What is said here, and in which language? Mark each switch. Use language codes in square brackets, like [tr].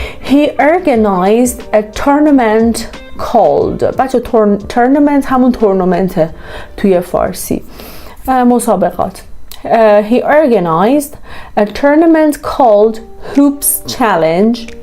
[en] He organized a tournament called. [fa] بچه tournament همون تورنمنته توی فارسی، مسابقات. [en] He organized a tournament called Hoops Challenge.